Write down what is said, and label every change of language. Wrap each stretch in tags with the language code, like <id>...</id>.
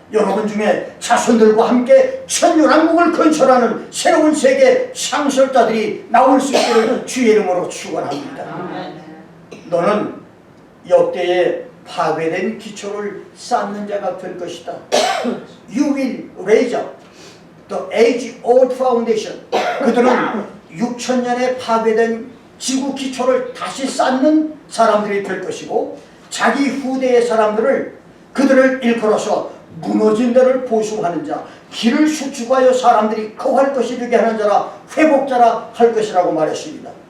<ko>여러분 중에 자손들과 함께 천년왕국을 건설하는 새로운 세계 창설자들이 나올 수 있기를 주의 이름으로 축원합니다. 너는 역대의 파괴된 기초를 쌓는 자가 될 것이다.</ko> <en>You will raise up the age-old foundation.</en> <ko>그들은 6,000년에 파괴된 지구 기초를 다시 쌓는 사람들이 될 것이고, 자기 후대의 사람들을, 그들을 일컬어서 무너진 데를 보수하는 자, 길을 수축하여 사람들이 거할 것이 되게 하는 자라, 회복자라 할 것이라고 말했습니다.</ko>